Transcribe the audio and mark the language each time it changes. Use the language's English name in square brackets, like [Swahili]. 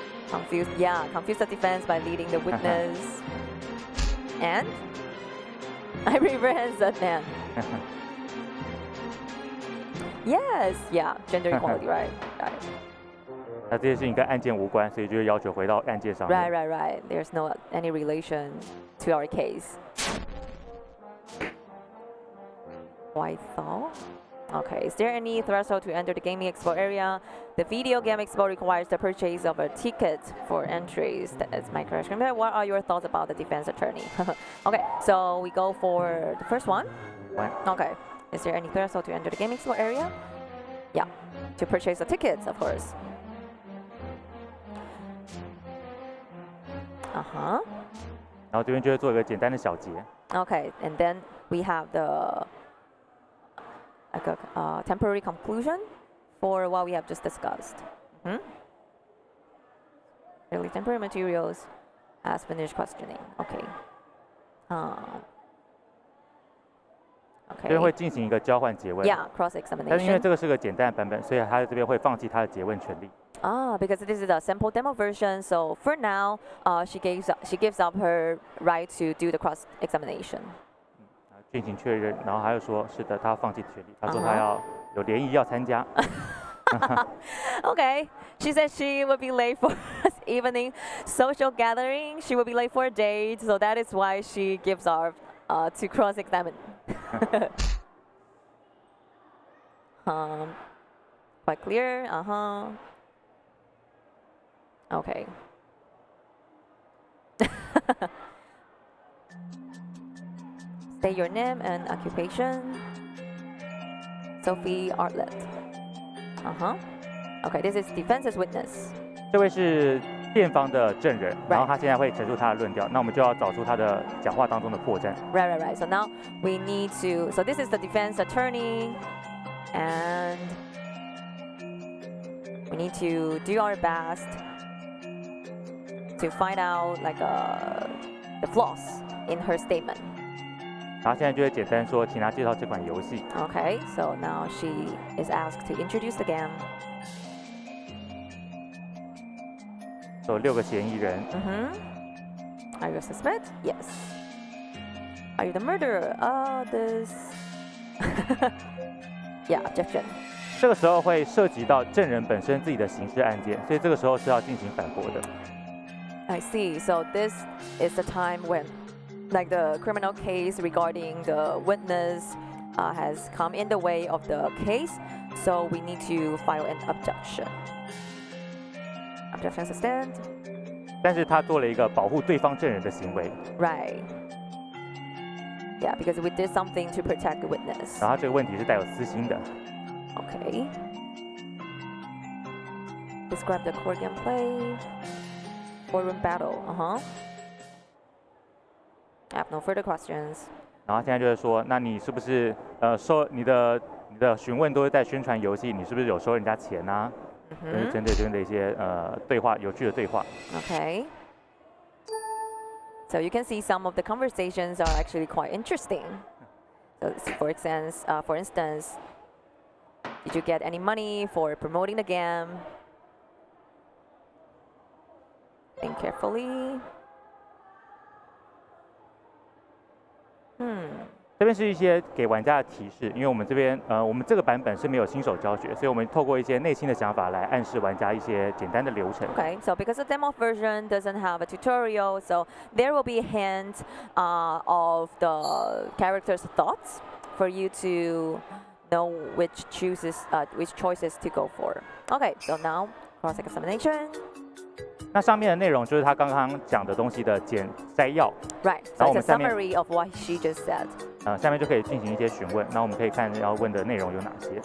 [English] Confuse the defense by leading the witness. And I reversed that man. Yes, yeah, gender equality, right. [Chinese] 那这些事情跟案件无关，所以就要求回到案件上面。 [English] Right. There's no any relation to our case. White thought. Okay, is there any threshold to enter the gaming expo area? The video game expo requires the purchase of a ticket for entries. That's my question. What are your thoughts about the defense attorney? Okay, so we go for the first one. Okay, is there any threshold to enter the gaming expo area? Yeah, to purchase the tickets, of course. Uh-huh. [Chinese] 然后这边就会做一个简单的小结。 [English] Okay, and then we have the temporary conclusion for what we have just discussed. Early temporary materials as finished questioning. Okay. Okay. [Chinese] 这边会进行一个交换诘问。 [English] Yeah, cross-examination. [Chinese] 但是因为这个是个简单的版本，所以他在这边会放弃他的诘问权利。 [English] Because this is a sample demo version, so for now, she gives up her right to do the cross-examination. [Chinese] 进行确认，然后他又说是的，他要放弃权利。他说他要有联谊要参加。 [English] Okay, she said she would be late for evening social gathering. She would be late for a date, so that is why she gives up to cross-examine. Quite clear. Okay. State your name and occupation. Sophie Artlett. Okay, this is defense's witness. [Chinese] 这位是辩方的证人，然后他现在会陈述他的论调，那我们就要找出他的讲话当中的破绽。 [English] Right. So now we need to. So this is the defense attorney, and we need to do our best to find out like the flaws in her statement. [Chinese] 然后现在就会简单说，请他介绍这款游戏。 [English] Okay, so now she is asked to introduce the game. [Chinese] 有6个嫌疑人。 [English] Are you a suspect? Yes. Are you the murderer? This. Yeah, objection. [Chinese] 这个时候会涉及到证人本身自己的刑事案件，所以这个时候是要进行反驳的。 [English] I see. So this is the time when, like, the criminal case regarding the witness has come in the way of the case, so we need to file an objection. Objection sustained. [Chinese] 但是他做了一个保护对方证人的行为。 [English] Right. Yeah, because we did something to protect the witness. [Chinese] 然后这个问题是带有私心的。 [English] Okay. Describe the court gameplay. Courtroom battle. I have no further questions. [Chinese] 然后现在就是说，那你是不是收你的询问都是在宣传游戏？你是不是有收人家钱啊？就是针对这边的一些对话，有趣的对话。 [English] Okay. So you can see some of the conversations are actually quite interesting. So for instance, did you get any money for promoting the game? Think carefully. [Chinese] 这边是一些给玩家的提示，因为我们这边我们这个版本是没有新手教学，所以我们透过一些内心的想法来暗示玩家一些简单的流程。 [English] Okay, so because the demo version doesn't have a tutorial, so there will be hints of the character's thoughts for you to know which choices to go for. Okay, so now cross-examination. [Chinese] 那上面的内容就是他刚刚讲的东西的摘要。 [English] Right. So it's a summary of what she just said. [Chinese] 下面就可以进行一些询问。那我们可以看要问的内容有哪些。